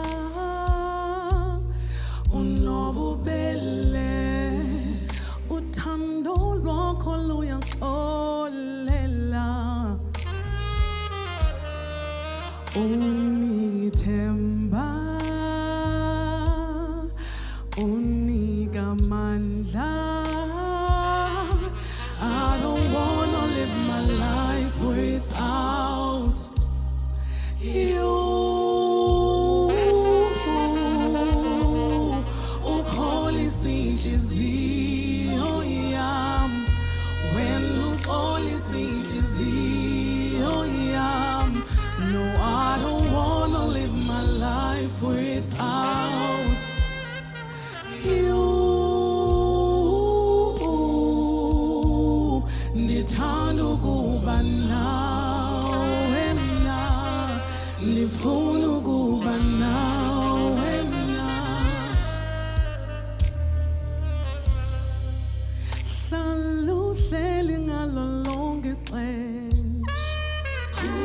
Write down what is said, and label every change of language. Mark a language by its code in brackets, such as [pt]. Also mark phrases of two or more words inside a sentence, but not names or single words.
[xh] unobubele uthando lwakho luyaxolela unithemba unika mandla. [en] I don't wanna live my life without you. [xh] Ukholisa inhliziyo yami when ukholisa inhliziyo yami. [en] No, I don't wanna live my life without you. [xh] Ndithanda ukuba nawe na, ndifuna ukuba nawe na. Hlala uhleli ngalo lonke ixesha